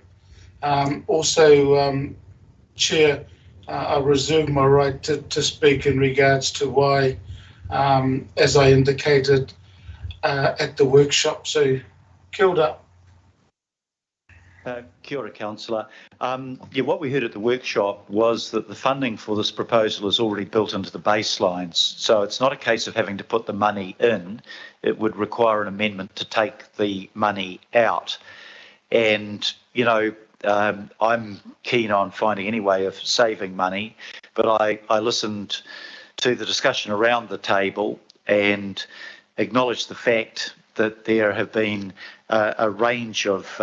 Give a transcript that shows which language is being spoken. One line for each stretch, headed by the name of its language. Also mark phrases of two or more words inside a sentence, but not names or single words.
English: Also, Chair, I reserve my right to speak in regards to why, as I indicated at the workshop. So,
Māori: kia ora. Kia ora,
English: Councillor. What we heard at the workshop was that the funding for this proposal is already built into the baselines. So it's not a case of having to put the money in. It would require an amendment to take the money out. And, you know, I'm keen on finding any way of saving money, but I listened to the discussion around the table and acknowledged the fact that there have been a range of